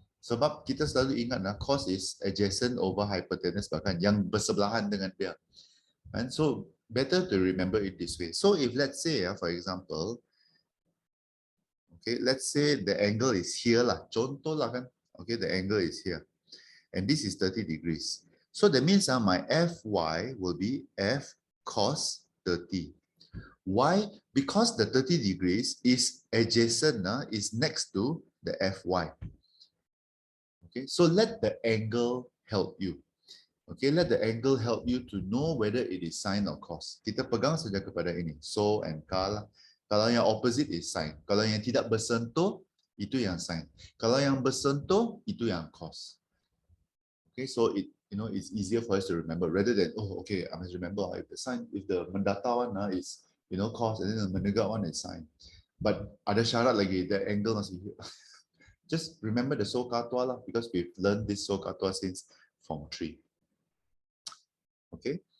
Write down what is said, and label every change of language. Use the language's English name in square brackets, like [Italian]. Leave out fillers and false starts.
[Malay] Sebab kita selalu ingat [English] cos is adjacent over hypotenuse [Malay] bahkan yang bersebelahan dengan dia. [English] And so better to remember it this way. So if let's say for example, okay, let's say the angle is here lah. [Malay] Contoh lah kan. [English] Okay, the angle is here. And this is 30 degrees. So that means my Fy will be F cos 30. Why? Because the 30 degrees is adjacent, is next to the Fy. Okay, so let the angle help you. Okay, let the angle help you to know whether it is sine or cos. [Malay] Kita pegang saja kepada ini. So and ka lah. Kalau yang opposite [English] is sine. [Malay] Kalau yang tidak bersentuh, itu yang sine. Kalau yang bersentuh, itu yang cos. [English] Okay, so it's easier for us to remember rather than okay, I must remember if the sine, if the [Malay] mendata [English] one is cos and then the [Malay] menegak [English] one is sine. But [Malay] ada syarat lagi, [English] the angle must be here. Just remember the SOHCAHTOA lah because we've learned this SOHCAHTOA since Form 3. Okay.